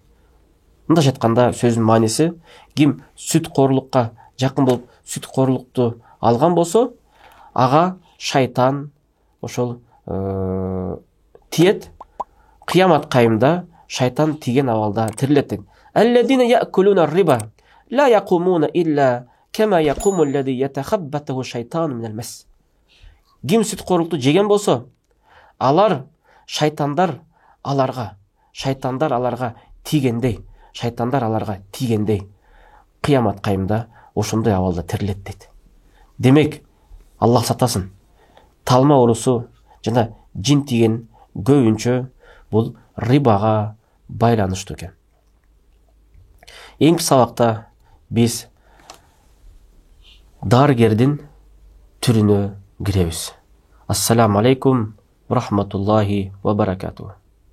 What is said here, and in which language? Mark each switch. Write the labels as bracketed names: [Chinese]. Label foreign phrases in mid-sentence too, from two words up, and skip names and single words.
[Kyrgyz] Мындайча айтканда сөзүнүн мааниси, ким сүткорлукка жакын болуп, сүткорлукту алган болсо, ага шайтан ошол тиет. Кыямат кайымда шайтан тиген абалда тирилет. [Arabic] الذين يأكلون الربا لا يقومون إلا كما يقوم الذي يتخبطه الشيطان من المس. [Kyrgyz] Ким сүткорлукту жеген болсо, алар шайтандар аларга тигендей, кыямат кайымда ошондой абалда тирилет дейт. Демек, Аллах сатасын, талма оорусу жана жин тиген көбүнчө бул рибага байланыштуу экен. Эң сабакта биз дарыгердин түрүнө киребиз. [Arabic] السلام عليكم ورحمة الله وبركاته.